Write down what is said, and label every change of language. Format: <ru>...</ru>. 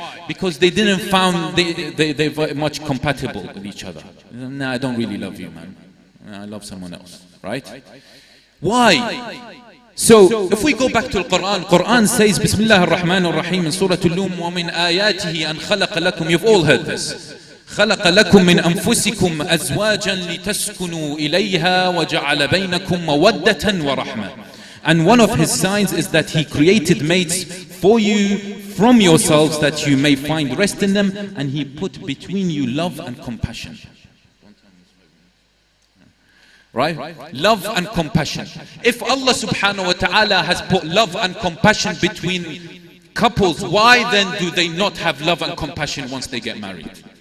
<en>Because they didn't found they were much compatible with each other. No, I don't really love you, man. I love someone else. Right? Why? So, if we go back to the Quran, Quran says, Bismillah ar-Rahman ar-Rahim in Surah Al-Lum,</en> <ar>وَمِنْ آيَاتِهِ أَنْ خَلَقَ لَكُمْ.</ar> <en>You've all heard this.</en> <ar>خلق لكم من أنفسكم أزواجا لتسكنوا إليها وجعل بينكم مودة ورحمة.</ar> <en>And one of his signs is that he created mates for you from yourselves, that you may find rest in them, and he put between you love and compassion. Right? Love and compassion. If Allah subhanahu wa ta'ala has put love and compassion between couples, why then do they not have love and compassion once they get married?</en>